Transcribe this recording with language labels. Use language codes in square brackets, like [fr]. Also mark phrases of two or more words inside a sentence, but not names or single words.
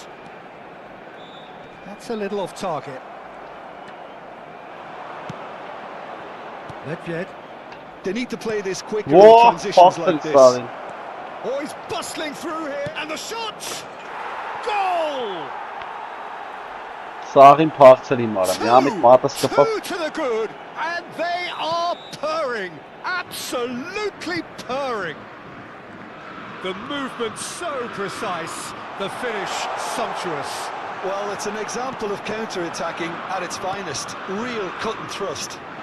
[en] That's a little off target. Nedved. They need to play this quicker in transitions like this. Oh, he's bustling through here, and the shot! Goal! [hy] Սաղին փախցել իմ արամ, միամիտ մատս կպավ։ [en] Two to the good, and they are purring, absolutely purring. The movement so precise, the finish sumptuous. Well, it's an example of counter-attacking at its finest. Real cut and thrust.